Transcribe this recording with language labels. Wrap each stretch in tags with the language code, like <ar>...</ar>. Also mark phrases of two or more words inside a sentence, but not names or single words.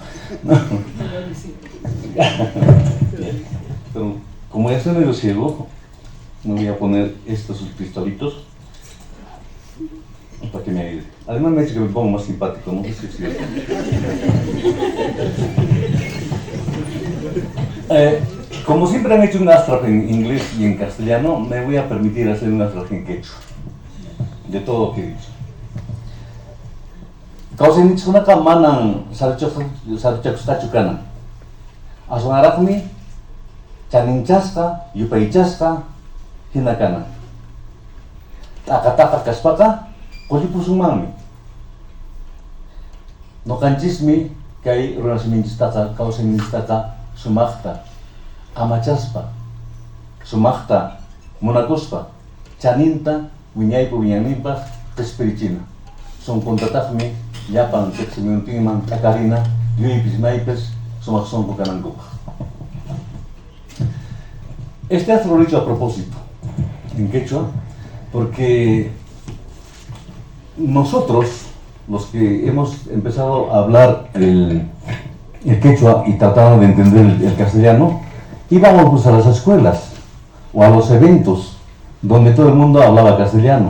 <es>Pero como ya estoy medio ciego, me voy a poner estos pistolitos para que me ayude. Además me ha dicho que me pongo más simpático, no sé si es cierto. Como siempre han hecho un abstract en inglés y en castellano, me voy a permitir hacer un abstract en quechua, de todo lo que he dicho.</es> <qu>Kausen nichkunaka manan sarchakustachukanan. Aswanaraqmi chaninchasqa, yupaychasqa hinakanan. T'aqataqa kaspaqa qullipusunmanmi. Noqanchismi kay runasiminchistawan kawsayninchistaqa sumaqta amachaspa, sumaqta munakuspa, chaninta wiñaypa wiñanninpaq qhispirichina. Sonkuntataqmi llapan tiqsimuntinman takarina lluypis maypis sumaq sonku kanankupaq.</qu> <es>Este acto lo he dicho a propósito en quechua porque nosotros, los que hemos empezado a hablar el quechua y tratado de entender el castellano, íbamos pues a las escuelas o a los eventos donde todo el mundo hablaba castellano.</es>